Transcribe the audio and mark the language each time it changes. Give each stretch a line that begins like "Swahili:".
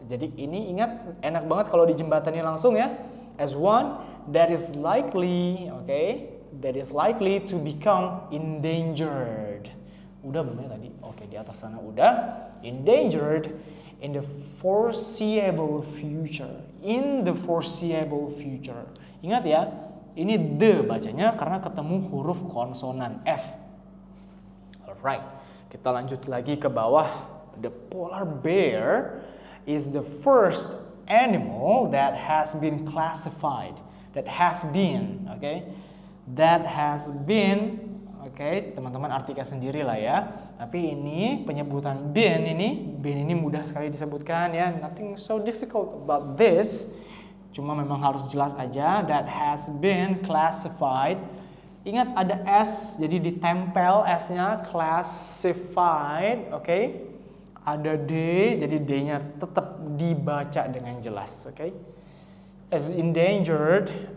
Indonesian: Jadi ini ingat, enak banget kalau dijembatani langsung ya.
English: As one that is likely, that is likely to become endangered.
Indonesian: Udah belum ya tadi? Oke, di atas sana udah.
English: Endangered in the foreseeable future. In the foreseeable future.
Indonesian: Ingat ya, ini the bacanya karena ketemu huruf konsonan F.
English: Alright,
Indonesian: kita lanjut lagi ke bawah.
English: The polar bear is the first animal that has been classified. That has been,
Indonesian: teman-teman artikan sendiri lah ya. Tapi ini penyebutan been ini mudah sekali disebutkan ya.
English: Nothing so difficult about this.
Indonesian: Cuma memang harus jelas aja.
English: That has been classified.
Indonesian: Ingat ada S, jadi ditempel S-nya, classified, Ada D, jadi D-nya tetap dibaca dengan jelas,
English: As endangered.